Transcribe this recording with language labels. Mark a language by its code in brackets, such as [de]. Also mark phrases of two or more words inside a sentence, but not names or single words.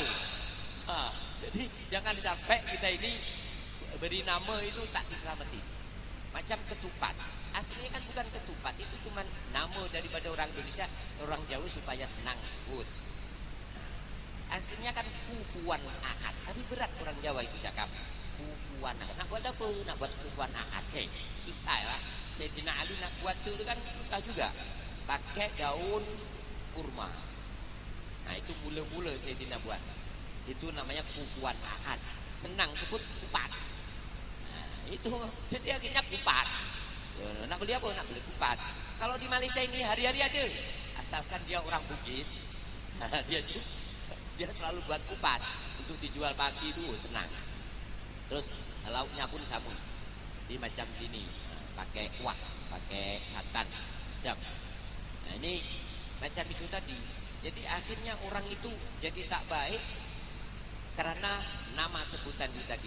[ms] Jadi jangan sampai kita ini beri nama itu tak diselamati. Macam ketupat. Aslinya kan bukan ketupat, itu cuma nama daripada orang Indonesia, orang Jawa supaya senang sebut. Aslinya kan [ar] كفوا أحد, [ms] tapi berat orang Jawa itu cakap [ar] كفوا أحد. [ms] Nak buat apa? Nak buat [ar] كفوا أحد. [ms] Susah lah. Sayyidina Ali nak buat itu kan susah juga. Pakai daun kurma. Nah itu mula-mula Sayyidina buat. Itu namanya [ar] كفوا أحد. [ms] Senang sebut kupat. Nah, itu jadi akhirnya kupat. Nak beli apa? Nak beli kupat. Kalau di Malaysia ini hari-hari ada. Asalkan dia orang Bugis, dia selalu buat kupat untuk dijual pagi itu senang. Terus lauknya pun sama. Di macam sini pakai kuah, pakai santan, sedap. Nah ini macam itu tadi. Jadi akhirnya orang itu jadi tak baik karena nama sebutan itu tadi.